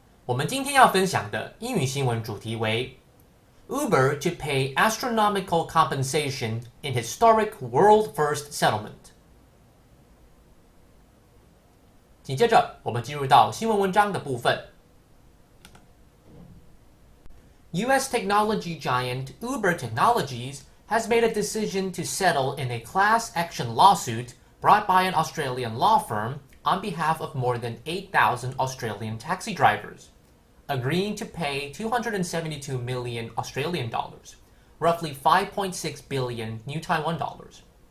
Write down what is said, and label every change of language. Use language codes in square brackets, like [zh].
[zh] 我们今天要分享的英语新闻主题为 [en] Uber to pay astronomical compensation in historic world-first settlement。 [zh] 紧接着，我们进入到新闻文章的部分。 [en] U.S. technology giant Uber Technologies has made a decision to settle in a class action lawsuit brought by an Australian law firm on behalf of more than 8,000 Australian taxi drivers, agreeing to pay 272 million Australian dollars, roughly 5.6 billion new Taiwan dollars.